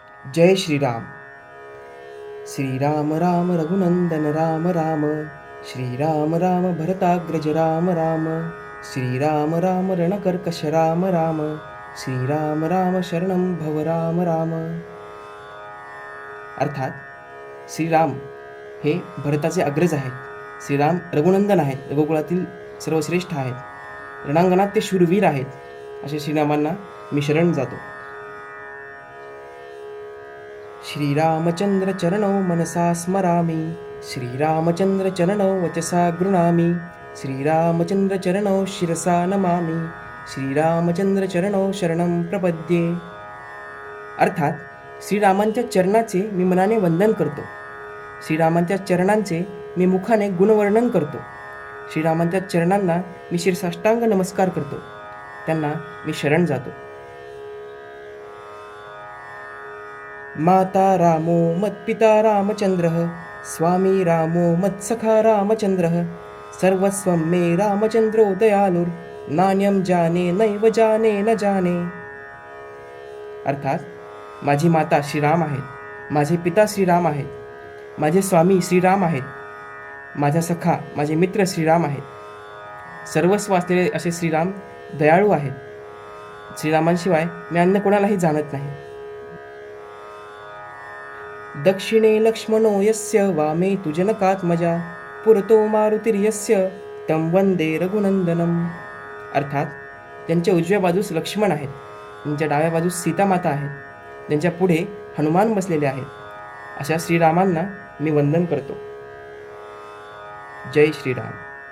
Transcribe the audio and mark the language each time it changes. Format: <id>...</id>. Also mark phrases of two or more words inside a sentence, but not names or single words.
<mr>जय श्रीराम.</mr> <sa>श्रीराम राम रघुनंदन राम राम. श्रीराम राम भरताग्रज राम राम. श्रीराम राम रणकर्कश राम राम. श्रीराम राम शरणं भव राम राम.</sa> <mr>अर्थात श्रीराम हे भरताचे अग्रज आहेत. श्रीराम रघुनंदन आहेत, रघुकुळातील सर्वश्रेष्ठ आहेत. रणांगणात ते शूरवीर आहेत. अशा श्रीरामांना मी शरण जातो.</mr> <sa>श्रीरामचंद्र चरणौ मनसा स्मरामि. श्रीरामचंद्र चरणौ वचसा गृणामि. श्रीरामचंद्र चरणौ शिरसा नमामि. श्रीरामचंद्र चरणौ शरणं प्रपद्ये.</sa> <mr>अर्थात श्रीरामांच्या चरणाचे मी मनाने वंदन करतो. श्रीरामांच्या चरणांचे मी मुखाने गुणवर्णन करतो. श्रीरामांच्या चरणांना मी शिरसाष्टांग नमस्कार करतो. त्यांना मी शरण जातो.</mr> <sa>माता रामो मत्पिता रामचंद्रः. स्वामी रामो मत्सखा रामचंद्रः. सर्वस्वं मे रामचंद्रो दयालुर. नान्यं जाने नैव जाने न जाने.</sa> <mr>अर्थात माझी माता श्रीराम आहेत, माझे पिता श्रीराम आहेत, माझे स्वामी श्रीराम आहेत, माझा सखा माझे मित्र श्रीराम आहेत. सर्वस्व असलेले असे श्रीराम दयाळू आहेत. श्रीरामांशिवाय मी अन्य कोणालाही जाणत नाही.</mr> <sa>दक्षिणे लक्ष्मणो यस्य वामे तु जनकात्मजा. पुरतो मारुतिर्यस्य तं वंदे रघुनंदनम.</sa> <mr>अर्थात त्यांच्या उजव्या बाजूस लक्ष्मण आहेत, त्यांच्या डाव्या बाजूस सीतामाता आहेत, त्यांच्या पुढे हनुमान बसलेले आहेत. अशा श्रीरामांना मी वंदन करतो. जय श्रीराम.</mr>